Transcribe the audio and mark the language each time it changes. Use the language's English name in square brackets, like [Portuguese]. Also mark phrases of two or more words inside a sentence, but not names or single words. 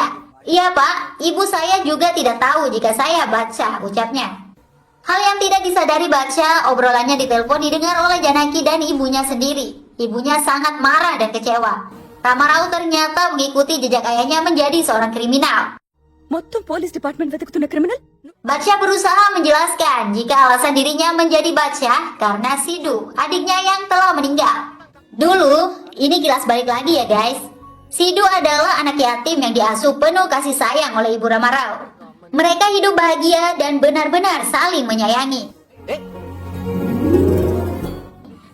[Indonesian] Iya pak, ibu saya juga tidak tahu jika saya Badsha, ucapnya. Hal yang tidak disadari Badsha, obrolannya di telepon didengar oleh Janaki dan ibunya sendiri. Ibunya sangat marah dan kecewa. Rama Rao ternyata mengikuti jejak ayahnya menjadi seorang kriminal. [Telugu] మొత్తం పోలీస్ డిపార్ట్మెంట్ వెతుకుతున్న క్రిమినల్ [Indonesian] Badsha berusaha menjelaskan jika alasan dirinya menjadi Badsha karena Sidhu, adiknya yang telah meninggal. Dulu, ini kilas balik lagi ya guys. Sidhu adalah anak yatim yang diasuh penuh kasih sayang oleh ibu Rama Rao. Mereka hidup bahagia dan benar-benar saling menyayangi.